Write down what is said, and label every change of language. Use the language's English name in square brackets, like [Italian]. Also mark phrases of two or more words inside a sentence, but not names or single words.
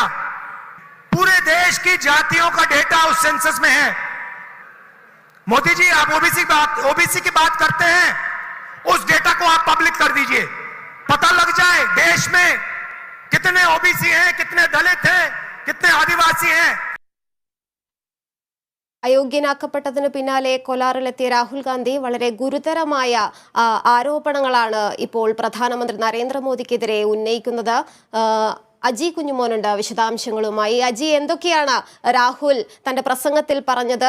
[Hindi] पूरे देश की जातियों का डेटा उस सेंसस में है। मोदी जी, आप ओबीसी की बात करते हैं, उस डेटा को आप पब्लिक कर दीजिए, पता लग जाए देश में कितने ओबीसी हैं, कितने दलित हैं, कितने आदिवासी हैं। [Malayalam] അയോഗ്യനാക്കപ്പെട്ടതിന് പിന്നാലെ കോലാറിലെത്തിയ രാഹുൽ ഗാന്ധി വളരെ ഗുരുതരമായ ആരോപണങ്ങളാണ് ഇപ്പോൾ പ്രധാനമന്ത്രി നരേന്ദ്രമോദിക്കെതിരെ ഉന്നയിക്കുന്നത്. അജി കുഞ്ഞുമോനുണ്ട് വിശദാംശങ്ങളുമായി. അജി, എന്തൊക്കെയാണ് രാഹുൽ തന്റെ പ്രസംഗത്തിൽ പറഞ്ഞത്?